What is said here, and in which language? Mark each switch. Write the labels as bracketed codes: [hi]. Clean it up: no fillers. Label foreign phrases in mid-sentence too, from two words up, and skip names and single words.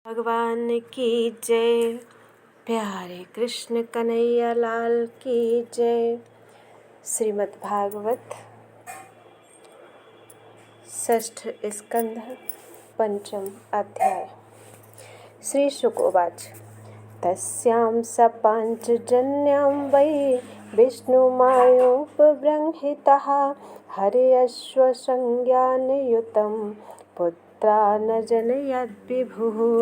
[hi] भगवान की जय। प्यारे कृष्ण कन्हैया लाल की जय। [sa] श्रीमद् भागवत षष्ठ स्कंध पंचम अध्याय। श्री शुक उवाच। तस्यां स पाञ्चजन्यां वै विष्णुमायोपबृंहितः हर्यश्वसंज्ञानयुतं पुत्रा न जनयद्विभुः।